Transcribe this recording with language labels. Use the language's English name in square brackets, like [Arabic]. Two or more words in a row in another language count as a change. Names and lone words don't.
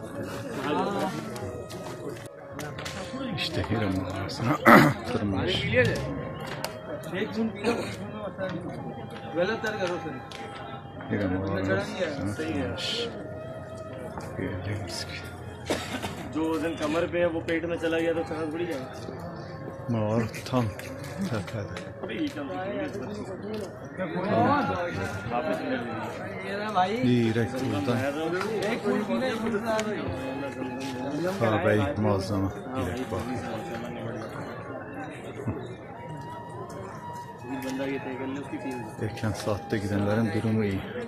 [Turkish] İşte Hira mağarasına tırmanış. Hira mağarasına tırmanış. Gördüğünüz gibi. [Hindi] जो वजन कमर पे है वो पेट में चला गया तो सांस बढ़ जाएगा। [Turkish] Mağara tam tepede. Direkt buradan Kabe'yi muazzama direkt bakın. Erken saatte gidenlerin durumu iyi.